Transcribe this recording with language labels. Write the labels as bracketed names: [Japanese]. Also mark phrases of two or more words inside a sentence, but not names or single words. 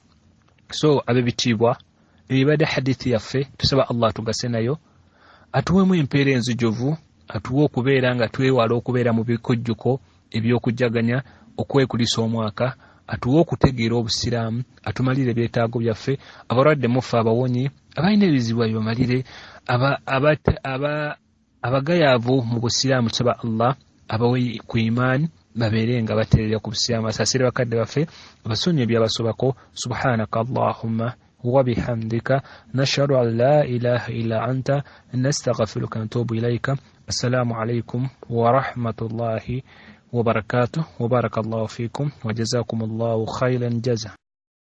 [Ganda] So ab'ebitiibwa, ebibadde hadithi yaffe, tusaba Allah tugase nayo, atuweemu empeera enzijuvu, atuwe okubeera nga twewala okubeera mu bikujjuko eby'okujaganya, okwekulisa omwaka, atuwe okutegeera obusiraamu, atumalire ebyetaago byaffe, abalwadde mufe abawonye, abalina ebizibu bibamalire, abagayaavu mu busiraamu tusaba Allah abawe ku imaani, babeere nga bateerera ku busiraamu, asaasire bakadde baffe, abasonyiwe byabasobako. [Arabic] سبحانك اللهم وبحمدك نشهد أن لا إله إلا أنت نستغفرك ونتوب إليك. السلام عليكم ورحمة الله وبركاته وبارك الله فيكم وجزاكم الله خيرا جزاء.